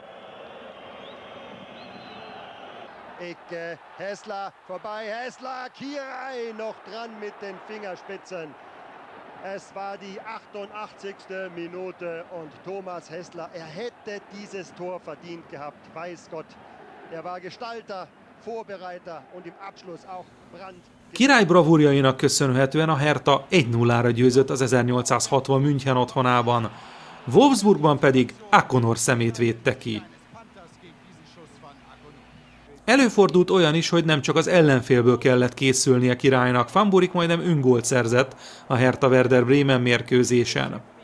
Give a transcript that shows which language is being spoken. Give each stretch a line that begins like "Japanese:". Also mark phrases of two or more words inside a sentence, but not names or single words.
German: Ecke, Hessler vorbei, Hessler, Kirai noch dran mit den Fingerspitzen. Es war die 88. Minute und Thomas Hessler, er hätte dieses Tor verdient gehabt, weiß Gott. Er war Gestalter, Vorbereiter und im Abschluss auch Brandt.
Hungarian: Király bravúrjainak köszönhetően a Hertha 1-0-ra győzött az 1860 München otthonában. Wolfsburgban pedig Akonor szemét védte ki. Előfordult olyan is, hogy nem csak az ellenfélből kellett készülnie Királynak, Van Burik majdnem öngólt szerzett a Hertha Werder Bremen mérkőzésen.